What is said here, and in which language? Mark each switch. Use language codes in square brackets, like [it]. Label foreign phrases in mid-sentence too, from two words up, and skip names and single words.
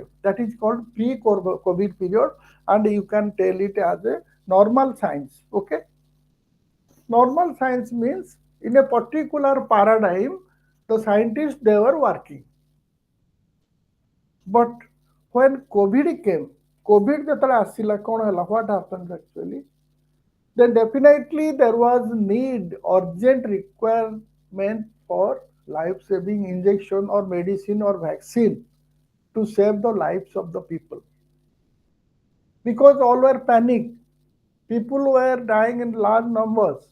[en] That is called pre-COVID period, and you can tell it as a normal science. Okay, normal science means in a particular paradigm, the scientists they were working. But when COVID came, COVID [or] ଯେତେବେଳେ ଆସିଲା କ'ଣ ହେଲା? [en] What happened actually? Then definitely there was need, urgent requirement for life-saving injection or medicine or vaccine to save the lives of the people. Because all were panicked. People were dying in large numbers.